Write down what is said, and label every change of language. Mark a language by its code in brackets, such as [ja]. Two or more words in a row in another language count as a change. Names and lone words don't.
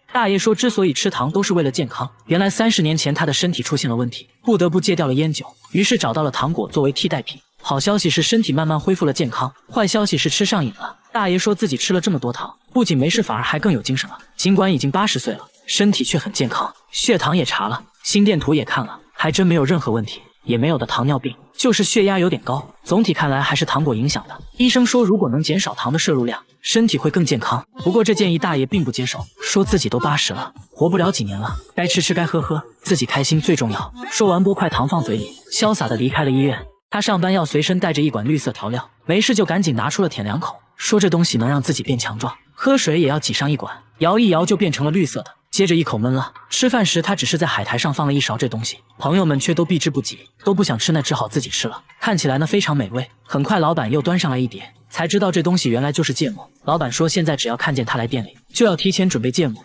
[zh] 大爺說之所以吃糖都是為了健康，原來30年前他的身體出現了問題，不得不戒掉了菸酒，於是找到了糖果作為替代品。好消息是身體慢慢恢復了健康，壞消息是吃上癮了。大爺說自己吃了這麼多糖，不僅沒事反而還更有精神了，儘管已經80歲了，身體卻很健康，血糖也查了，心電圖也看了，還真沒有任何問題，也沒有的糖尿病，就是血壓有點高。總體看來還是糖果影響的。醫生說如果能減少糖的攝入量，身體會更健康。不過這建議大爺並不接受，說自己都80了，活不了幾年了，該吃吃該喝喝，自己開心最重要。說完，拨塊糖放嘴裡，瀟灑地離開了醫院。他上班要隨身帶着一管綠色調料，沒事就趕緊拿出了舔兩口，說這東西能讓自己變強壯。喝水也要擠上一管，搖一搖就變成了綠色的，接着一口悶了。吃飯時他只是在海苔上放了一勺這東西，朋友們卻都避之不及，都不想吃，那只好自己吃了。看起來呢非常美味。很快老板又端上來一碟，才知道這東西原來就是芥末。老板說現在只要看見他來店裡，就要提前準備芥末。